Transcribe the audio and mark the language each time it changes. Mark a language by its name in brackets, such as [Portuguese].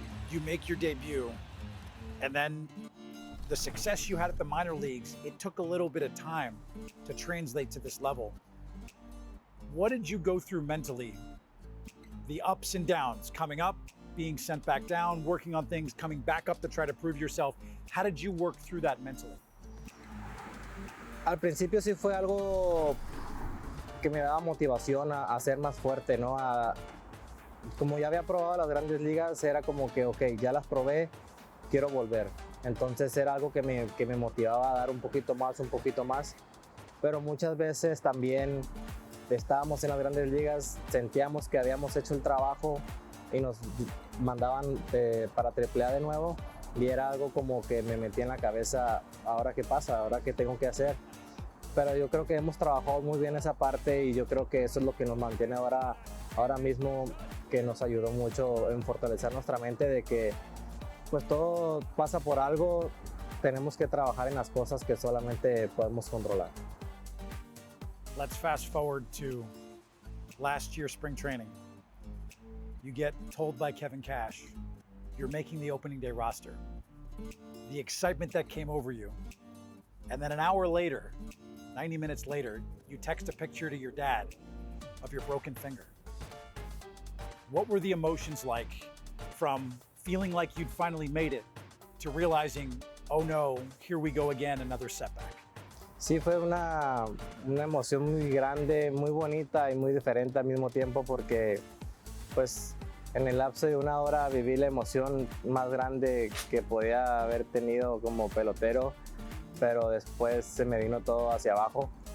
[English] You make your debut, and then the success you had at the minor leagues, it took a little bit of time to translate to this level. What did you go through mentally? The ups and downs, coming up, being sent back down, working on things, coming back up to try to prove yourself. How did you work through that mentally? [Spanish] Al principio sí fue algo que me daba motivación a ser más fuerte, ¿no? Como ya había probado las grandes ligas, era como que, ok, ya las probé, quiero volver. Entonces era algo que me motivaba a dar un poquito más. Pero muchas veces también estábamos en las grandes ligas, sentíamos que habíamos hecho el trabajo y nos mandaban para AAA de nuevo, y era algo como que me metía en la cabeza, ¿ahora qué pasa? ¿Ahora qué tengo que hacer? Pero yo creo que hemos trabajado muy bien esa parte, y yo creo que eso es lo que nos mantiene ahora mismo, que nos ayudó mucho en fortalecer nuestra mente de que pues todo pasa por algo, tenemos que trabajar en las cosas que solamente podemos controlar. [English] Let's fast forward to last year's spring training. You get told by Kevin Cash, you're making the opening day roster. The excitement that came over you. And then an hour later, 90 minutes later, you text a picture to your dad of your broken finger. What were the emotions like from feeling like you'd finally made it to realizing, oh no, here we go again, another setback? [Spanish] Sí, fue una emoción muy grande, muy bonita y muy diferente al mismo tiempo, porque pues en el lapso de una hora viví la emoción más grande que podía haber tenido como pelotero, pero después se me vino todo hacia abajo.